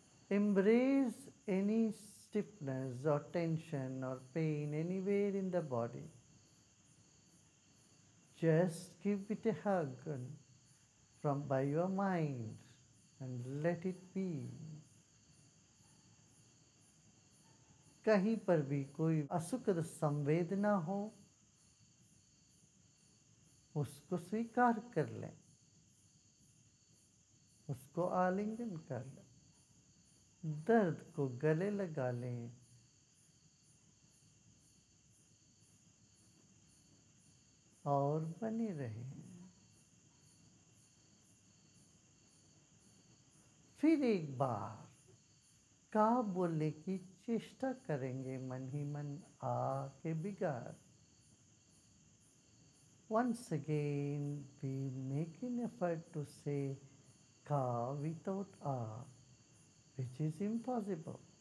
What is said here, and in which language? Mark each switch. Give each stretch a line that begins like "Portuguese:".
English: Embrace any stiffness or tension or pain anywhere in the body. Just give it a hug from by your mind and let it be.
Hindi: कहीं पर भी कोई असुखद संवेदना हो, उसको स्वीकार कर लें, उसको आलिंगन कर लें, दर्द को गले लगा लें और बने रहें। फिर एक बार का बोलने की चेष्टा करेंगे मन ही मन आ के बिगाड़।
English: Once again we make an effort to say ka without a, which is impossible.